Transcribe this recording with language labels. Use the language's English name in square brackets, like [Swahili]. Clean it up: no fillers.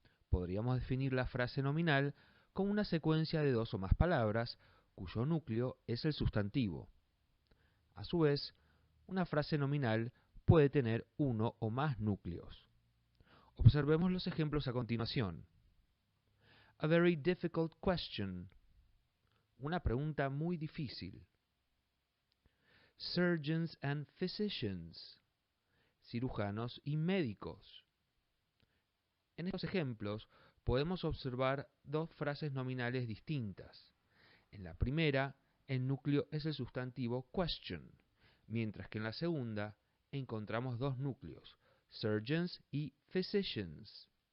[Spanish] Podríamos definir la frase nominal como una secuencia de dos o más palabras, cuyo núcleo es el sustantivo. A su vez, una frase nominal puede tener uno o más núcleos. Observemos los ejemplos a continuación. [English] A very difficult question. [Spanish] Una pregunta muy difícil. [English] Surgeons and physicians. [Spanish] Cirujanos y médicos. En estos ejemplos podemos observar dos frases nominales distintas. En la primera, el núcleo es el sustantivo question, mientras que en la segunda encontramos dos núcleos, surgeons y physicians.